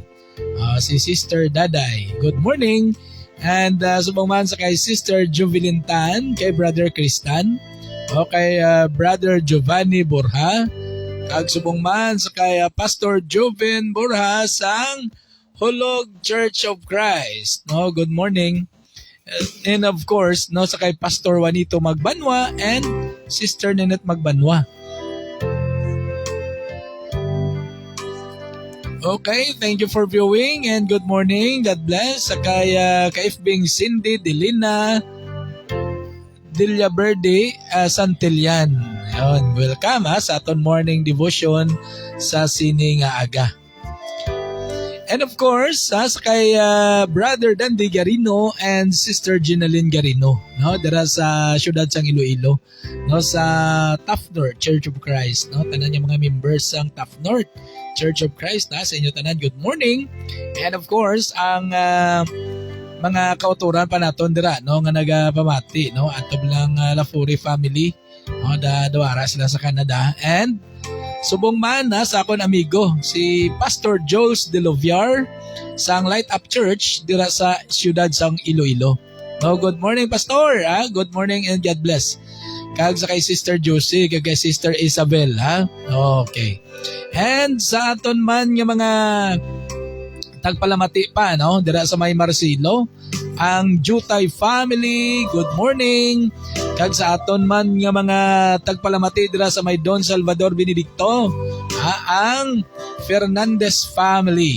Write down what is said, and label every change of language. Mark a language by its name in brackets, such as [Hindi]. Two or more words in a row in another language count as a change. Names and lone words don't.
[Hiligaynon] Si Sister Daday, [English] good morning. [Hiligaynon] And subang man sa kay Sister Juvelin Tan, kay Brother Kristan, kay Brother Giovanni Borja, kag subang man sa kay Pastor Joven Borja sang Hulog Church of Christ. [English] Good morning. And of course, [Hiligaynon] sa kay Pastor Juanito Magbanwa and Sister Nenet Magbanwa. [English] Okay, thank you for viewing and good morning. God bless. [Hiligaynon] Sa kay kaifbing Cindy Delina Verde Santillan. Ayun, welcome sa aton [English] morning devotion [Hiligaynon] sa sining aga. [English] And of course, [Hiligaynon] sa kay Brother Dandy Garino and Sister Ginaline Garino, dira sa siyudad sang Iloilo, sa Tough North Church of Christ, tanan yung mga members sang Tough North Church of Christ, sa inyo tanan, [English] good morning. And of course, [Hiligaynon] ang mga kauturan pa naton dira, nga nagapamati, atop lang Lafuri family, dawara sila sa Canada. And subong man sa akon amigo si Pastor Jules De Loviar sang Light Up Church dira sa siyudad sang Iloilo. [English] Good morning Pastor, good morning and God bless. [Hiligaynon] Kag sa kay Sister Josie, kag kay Sister Isabel, Okay. And sa aton man nga mga tagpalamati pa, dira sa may Marcelo, ang Jutay family, [English] good morning. [Hiligaynon] Kag sa aton man nga mga tagpalamati dira sa may Don Salvador Benedicto, ang Fernandez family.